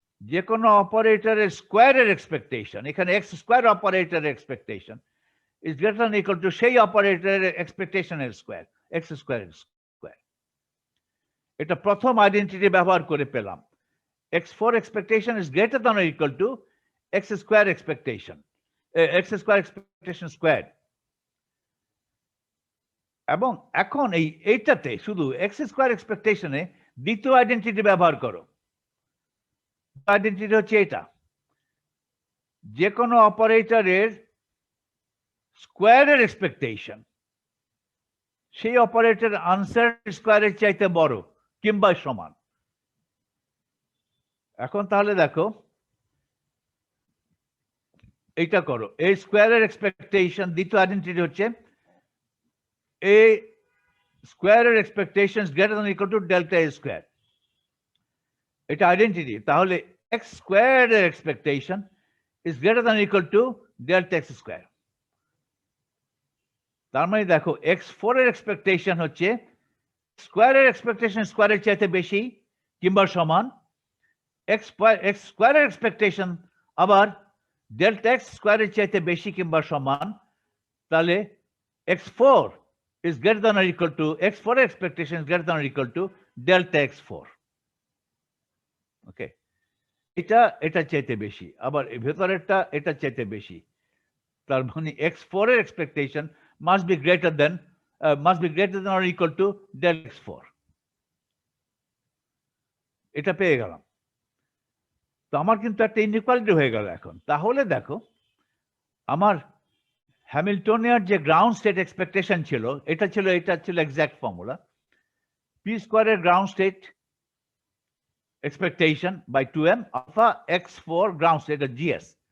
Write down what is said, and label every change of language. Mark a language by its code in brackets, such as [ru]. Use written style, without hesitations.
[bn] যে কোনো অপারেটরের স্কোয়ারের এক্সপেকটেশন, এখানে x স্কোয়ার অপারেটরের expectation [en] is greater than equal to [bn] সেই অপারেটরের এক্সপেকটেশনের স্কোয়ার, x স্কোয়ারের স্কোয়ার। এটা প্রথম আইডেন্টিটি ব্যবহার করে পেলাম। [en] x4 expectation is greater than or equal to x square expectation, x square expectation squared. [bn] এবং এখন এইটাতে শুধু x স্কোয়ার এক্সপেকটেশনে দ্বিতীয় আইডেন্টিটি ব্যবহার করো। আইডেন্টিটি হচ্ছে এটা, যে কোনো অপারেটরের স্কোয়ারের এক্সপেকটেশন সেই অপারেটর আনসার স্কোয়ারের চাইতে বড় কিংবা সমান। এখন তাহলে দেখো এইটা করো, এ স্কোয়ারের এক্সপেকটেশন দ্বিতীয় আইডেন্টিটি হচ্ছে এ স্কোয়ারের expectation [en] greater than equal to [bn] delta A square. এটা আইডেন্টিটি। তাহলে x স্কোয়ারের expectation [en] is greater than equal to [bn] delta x square. তার মানে দেখো x4 এর এক্সপেকটেশন হচ্ছে স্কোয়ারের এক্সপেকটেশন স্কোয়ারের চাইতে বেশি কিংবা সমান। x স্কোয়ারের এক্সপেকটেশন আবার ডেল্টা x স্কোয়ারের চাইতে বেশি কিংবা সমান। [en] তাহলে x4 is greater than or equal to x4 expectation is greater than or equal to delta x4. [bn] ওকে, এটা চাইতে বেশি, আবার ভেতরেরটা এটা চাইতে বেশি। তার মানে x4 এর expectation [en] must be greater than or equal to delta x4। [bn] এটা পেয়ে গেলাম। তো আমার কিন্তু একটা ইনইকুয়ালিটি হয়ে গেল এখন। তাহলে দেখো আমার হ্যামিল্টনিয়ার যে গ্রাউন্ড স্টেট এক্সপেকটেশন ছিল, এটা ছিল এক্সাক্ট ফর্মুলা, পি স্কোয়ারের ground state expectation by 2m alpha x4 ground state GS।